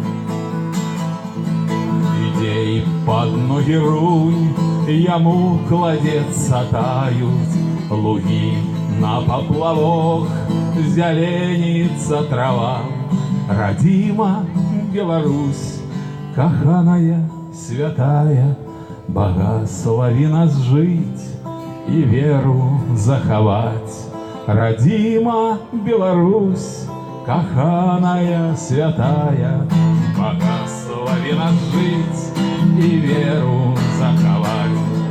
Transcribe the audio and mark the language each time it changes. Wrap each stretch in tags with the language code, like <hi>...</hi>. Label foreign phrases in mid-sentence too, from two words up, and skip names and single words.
<be>Ідзе і пад ногі рунь, яму кладецца таюць лугі, на паплавок зяленіцца трава. Радзіма Беларусь, каханая, святая,</be> <ru>благослови нас жить и веру заховать.</ru> <be>Родима Беларусь, каханая, святая,</be> <ru>благослови нас жить и веру заховать.</ru>